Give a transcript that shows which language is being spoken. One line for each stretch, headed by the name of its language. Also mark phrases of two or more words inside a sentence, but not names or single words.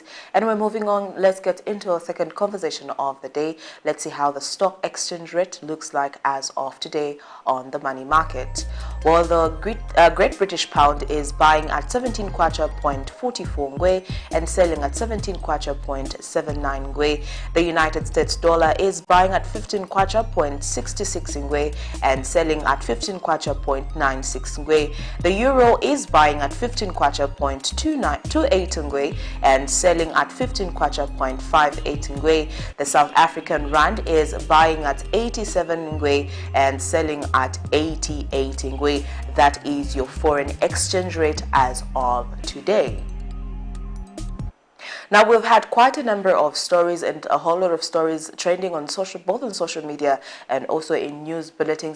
English: And we're moving on. Let's get into our second conversation of the day. Let's see how the stock exchange rate looks like as of today on the money market. Well, the Great British Pound is buying at 17 kwacha.44 ngwe and selling at 17 kwacha.79 ngwe. The United States dollar is buying at 15 kwacha.66 ngwe and selling at 15 kwacha.96 ngwe. The euro is buying at 15 kwacha.28 ngwe and selling at 15 kwacha.58 ngwe. The South African rand is buying at 87 ngwe and selling at 88 ngwe. That is your foreign exchange rate as of today. Now, we've had quite a number of stories and a whole lot of stories trending on both on social media and also in news bulletins.